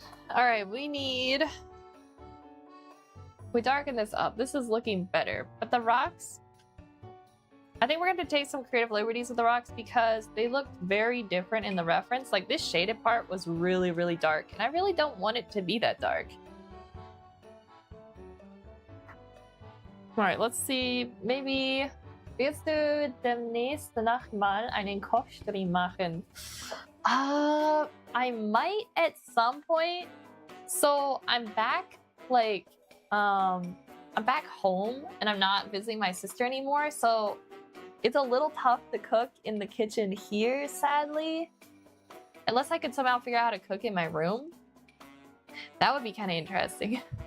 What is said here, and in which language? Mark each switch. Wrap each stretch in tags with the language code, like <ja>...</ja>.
<en>Alright, we darken this up. This is looking better. But the rocks, I think we're going to take some creative liberties with the rocks because they look very different in the reference. Like this shaded part was really, really dark. And I really don't want it to be that dark. Alright, let's see. Maybe</en> <de>wirst du demnächst mal einen Kochstream machen?</de> <en>I might at some point. So I'm back, like, I'm back home and I'm not visiting my sister anymore. So it's a little tough to cook in the kitchen here, sadly. Unless I could somehow figure out how to cook in my room. That would be kind of interesting.</en>